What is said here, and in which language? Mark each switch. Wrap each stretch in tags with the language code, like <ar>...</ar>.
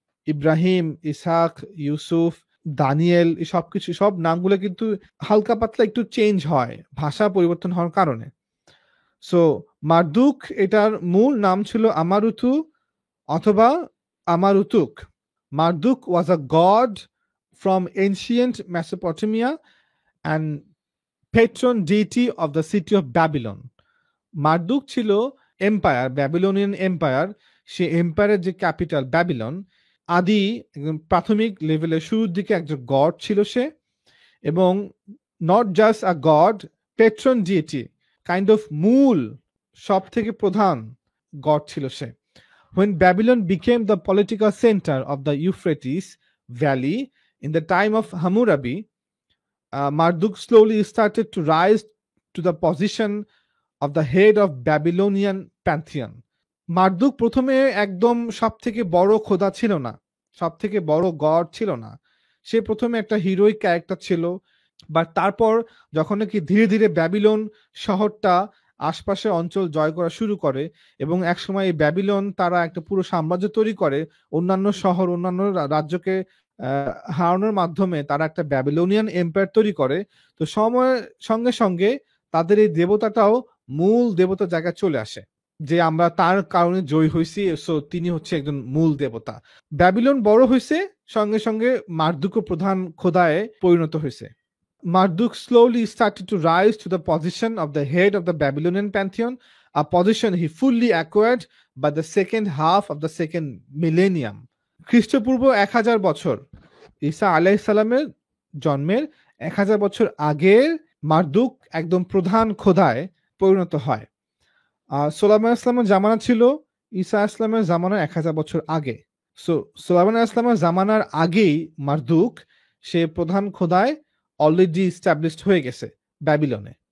<bn>Ibrahim, Ishaq, Yusuf, Danijel, এই সবকিছু সব নামগুলো কিন্তু হালকা পাতলা একটু চেঞ্জ হয় ভাষা পরিবর্তন হওয়ার কারণে। সো মারদুক এটার মূল নাম ছিল আমারুতু অথবা আমারুতুক।</bn> <en>Marduk was a god from ancient Mesopotamia and patron deity of the city of Babylon.</en> <bn>মারদুক ছিল এম্পায়ার, ব্যাবিলনিয়ান এম্পায়ার। সে এম্পায়ারের যে ক্যাপিটাল ব্যাবিলন, আদি একদম প্রাথমিক লেভেলের শুরুর দিকে একজন গড ছিল সে, এবং</bn> <en>not just a god,</en> <bn>patron DT, kind of মূল সব থেকে প্রধান গড ছিল সে।</bn> <en>When Babylon became the political center of the Euphrates Valley in the time of Hammurabi, Marduk slowly started to rise to the position of the head of Babylonian pantheon.</en> <bn>মারদুক প্রথমে একদম সব থেকে বড় খোদা ছিল না, সব থেকে বড় গড ছিল না। সে প্রথমে একটা হিরোইক ক্যারেক্টার ছিল, বাট তারপর যখন নাকি ধীরে ধীরে ব্যাবিলন শহরটা আশপাশের অঞ্চল জয় করা শুরু করে এবং একসময় এই ব্যাবিলন তারা একটা পুরো সাম্রাজ্য তৈরি করে, অন্যান্য শহর অন্যান্য রাজ্যকে হারানোর মাধ্যমে তারা একটা ব্যাবিলনিয়ান এম্পায়ার তৈরি করে। তো সময়ের সঙ্গে সঙ্গে তাদের এই দেবতাটাও মূল দেবতা জায়গায় চলে আসে, যে আমরা তার কারণে জয়ী হয়েছি, সো তিনি হচ্ছে একজন মূল দেবতা। ব্যাবিলন বড় হয়েছে, সঙ্গে সঙ্গে মারদুকও প্রধান খোদায় পরিণত হয়েছে।</bn> <en>Marduk slowly started to rise to the position of the head of the Babylonian pantheon, a position he fully acquired by the second half of the second millennium.</en> <bn>খ্রিস্টপূর্ব 1000 বছর, ঈসা আলাইহিস সালামের জন্মের 1000 বছর আগে মারদুক একদম প্রধান খোদায় পরিণত হয়। সুলাইমান ইসলামের জামানা ছিল ঈসা ইসলামের জামানার 1000 বছর আগে। সো সুলাইমান ইসলামের জামানার আগেই মারদুক সে প্রধান খোদায় অলরেডি স্ট্যাবলিশড হয়ে গেছে ব্যাবিলনে।</bn>